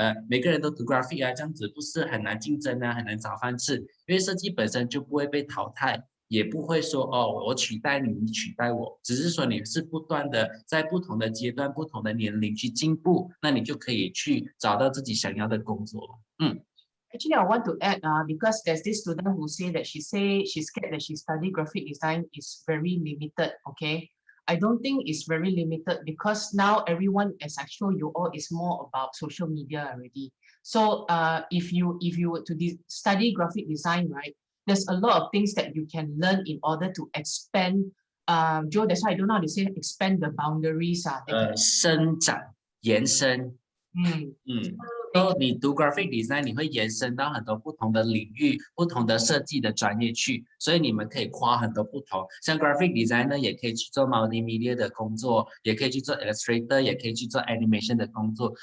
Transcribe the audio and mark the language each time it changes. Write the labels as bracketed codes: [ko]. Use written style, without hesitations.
[zh] 每个人都读 graphic 啊，这样子不是很难竞争啊，很难找饭吃，因为设计本身就不会被淘汰。也不会说哦，我取代你，你取代我，只是说你是不断的在不同的阶段、不同的年龄去进步，那你就可以去找到自己想要的工作。 [en] Actually, I want to add because there's this student who say that she's scared that she study graphic design is very limited. Okay, I don't think it's very limited because now everyone, as I show you all, is more about social media already. So if you were to study graphic design, right, there's a lot of things that you can learn in order to expand. Joe, that's why I don't know how to say expand the boundaries. [zh] 伸展、延伸。你读 graphic design， 你会延伸到很多不同的领域、不同的设计的专业去，所以你们可以跨很多不同。像 graphic design 呢，也可以去做 multimedia 的工作，也可以去做 illustrator， 也可以去做 animation 的工作。